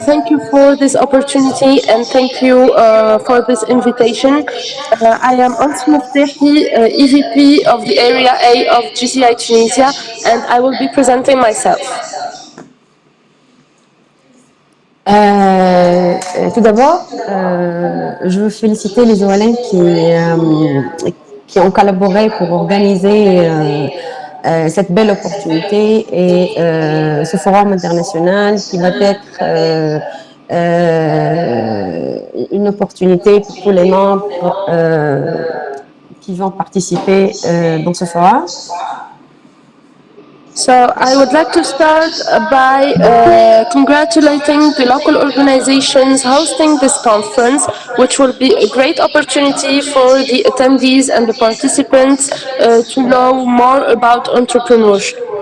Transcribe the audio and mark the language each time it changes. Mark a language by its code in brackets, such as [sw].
[en] Thank you for this opportunity and thank you for this invitation. I am Ans Muftehi, EVP of the Area A of GCI Tunisia, and I will be presenting myself. [fr] Tout d'abord, je veux féliciter les OLM qui ont collaboré pour organiser cette belle opportunité et ce forum international qui va être une opportunité pour tous les membres qui vont participer dans ce forum. [en] So I would like to start by congratulating the local organizations hosting this conference, which will be a great opportunity for the attendees and the participants to know more about entrepreneurship.